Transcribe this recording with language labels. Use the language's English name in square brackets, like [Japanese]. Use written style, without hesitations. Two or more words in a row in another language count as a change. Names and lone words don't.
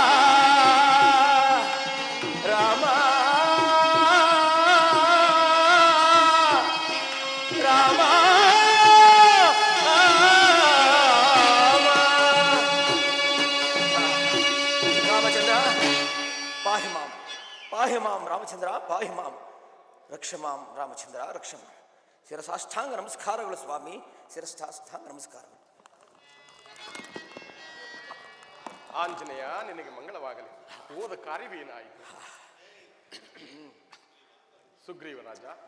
[Sanskrit] राम राम रामचन्द्र पाहि मां पाहि मां रामचन्द्र पाहि मां रक्ष मां रामचन्द्र रक्ष मां [Kannada] ಶಿರಸಾಷ್ಟಾಂಗ ನಮಸ್ಕಾರಗಳು ಸ್ವಾಮಿ ಶಿರಸಾಷ್ಟಾಂಗ ನಮಸ್ಕಾರಗಳು ಆಂಜನೇಯ ನಿನಗೆ ಮಂಗಳವಾಗಲಿ. ಹೋದ ಕಾರ್ಯವೇನಾಯಿತು? ಸುಗ್ರೀವರಾಜ,